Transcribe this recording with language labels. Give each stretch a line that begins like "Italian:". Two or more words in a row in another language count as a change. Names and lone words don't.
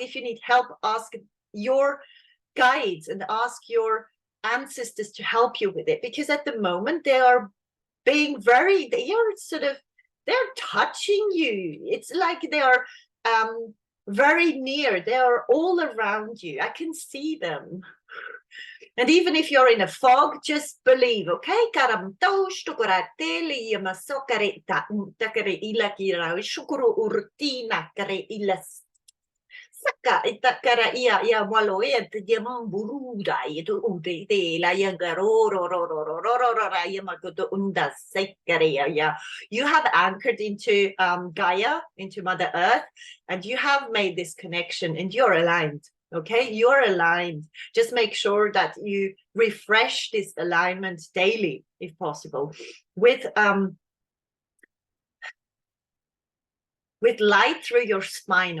English: If you need help, ask your guides and ask your ancestors to help you with it, because at the moment they are being very, they are sort of, they're touching you. It's like they are very near. They are all around you. I can see them. And even if you're in a fog, just believe, okay? Saka itakara ia walo te dia mamburuda itu ude te la yang ro ia makoto unda sekare ya. You have anchored into Gaia, into Mother Earth, and you have made this connection, and you're aligned. Okay, you're aligned. Just make sure that you refresh this alignment daily, if possible, with light through your spine.